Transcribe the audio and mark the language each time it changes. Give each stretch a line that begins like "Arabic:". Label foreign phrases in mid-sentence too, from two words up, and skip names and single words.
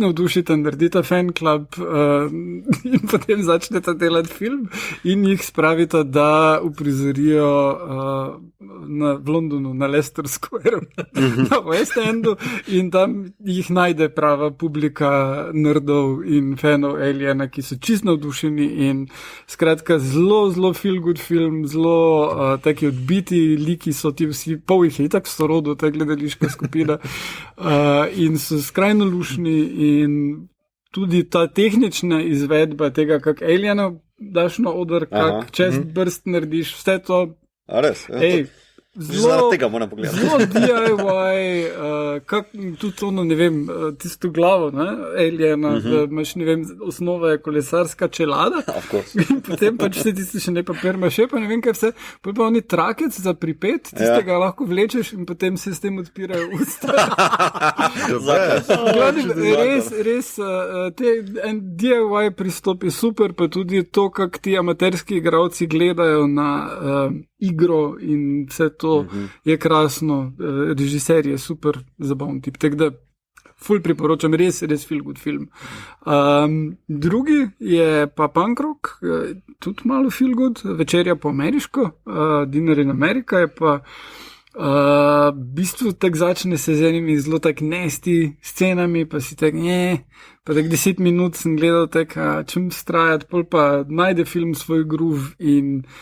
Slovenian: navdušita, naredita
English: fan club
Slovenian: in potem začneta delati film in jih spravita, da uprizorijo v Londonu, na Leicester Square, na West Endu, in tam jih najde prava publika nerdov in fanov Aliena, ki so čist navdušeni in skratka zelo, zelo
English: feel good
Slovenian: film, zelo taki odbiti liki so ti vsi, pol jih je itak sorodo, ta gledališka skupina. In so skrajno lušni in tudi ta tehnična izvedba tega, kak alienov daš na oder, kak
English: chest burst
Slovenian: narediš, vse to. A res? Zelo tega moram pogledati. Zelo DIY, tudi ono, ne vem, tisto glavo, ne, aliena, da imaš, ne vem, osnova je kolesarska čelada. In potem pač vse tisti še ne papir maše, pa ne vem, kaj vse. Potem pa oni trakec za pripet, tistega lahko vlečeš in potem se s tem odpirajo usta. Res, en DIY pristop je super, pa tudi to, kak ti amaterski igralci gledajo na igro in vse to je krasno, režiser je super zabaven tip, tako da ful priporočam, res
English: feel good
Slovenian: film. Drugi je pa
English: punk rock,
Slovenian: tudi malo
English: feel good,
Slovenian: Večerja po ameriško, Dinner in America je pa v bistvu tak začne se z enimi zelo tak nesti scenami, pa si tak pa tak 10 minut sem gledal tak, čem strajati, pol pa najde film svoj groove in